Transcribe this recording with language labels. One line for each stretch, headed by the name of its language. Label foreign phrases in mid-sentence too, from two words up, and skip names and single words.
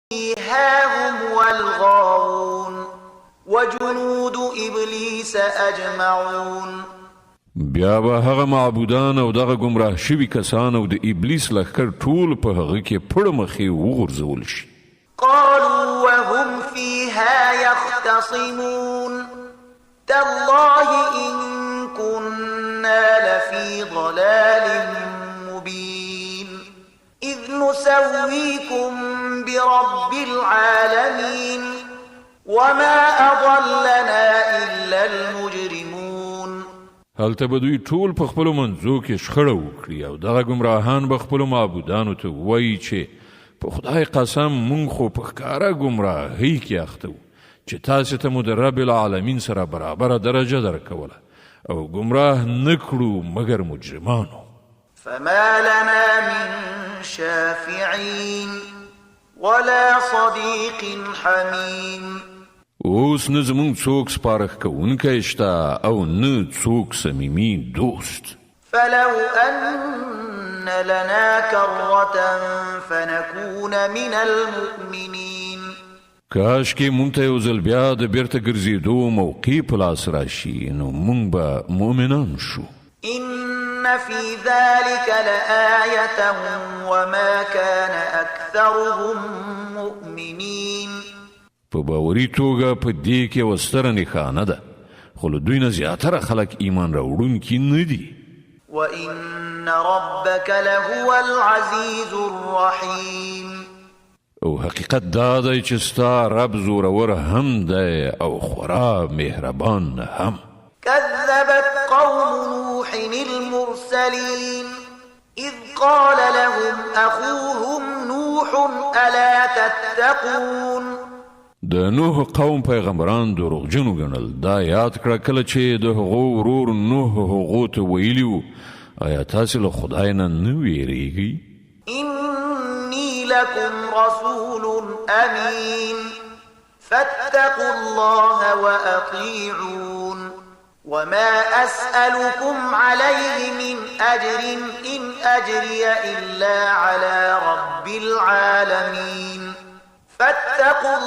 Arabic: فيها هم والغاوون وجنود إبليس أجمعون.
Pashto: بیا به هغه معبودان او دغه گمراه شوي کسان او د ابلیس لښکر ټول په هغه کې پړه مخې وغورځول شي.
Arabic: قالوا وهم فيها يختصمون تالله إن كنا لفي ضلال مبين إذ نسويكم برب العالمين وما أضلنا إلا المجرمون.
Pashto: هلته به دوی ټول په خپلو منځو کې شخړه وکړي او دغه ګمراهان به خپلو معبودانو ته ووایي چې په خدای قسم مونږ خو په ښکاره ګمراهۍ کې اخته وو چې تاسې ته مو د
Arabic: رب العالمین
Pashto: سره برابره درجه درکوله او ګمراه نه کړو مګر مجرمانو.
Arabic: فما لنا من شافعين ولا صديق حميم.
Pashto: اوس نه زمونږ څوک سپارښت کوونکی شته او نه څوک صمیمي دوست.
Arabic: فلو أن لنا كرة فنكون من المؤمنين.
Pashto: کاش کې مونږ ته یو ځل بیا د بیرته ګرځېدو موقع په لاس راشي نو مونږ به مؤمنان شو.
Arabic: إن في ذلك لآية وما كان أكثرهم مؤمنين.
Pashto: په باوري توګه په دې کې یوه ستره نښانه ده خو له دوی نه زیاتره خلک ایمان راوړونکي نه دي.
Arabic: وإن ربك لهو العزيز الرحيم.
Pashto: او حقیقت دا دی چې ستا رب زورور هم دی او خورا مهربان هم.
Arabic: كذبت قوم نوح المرسلين إذ قال لهم أخوهم نوح ألا تتقون.
Pashto: د نوح قوم پیغمبران دروغجنو ګڼل. دا یاد کړه کله چې د هغو ورور نوح هغو ته ویلي وو آیا تاسې له خدای نه نه ویریږئ؟
Arabic: إني لكم رسول أمين فاتقوا الله وأطيعون وما أسألكم عليه من أجر إن أجري إلا على رب العالمين فاتقوا الله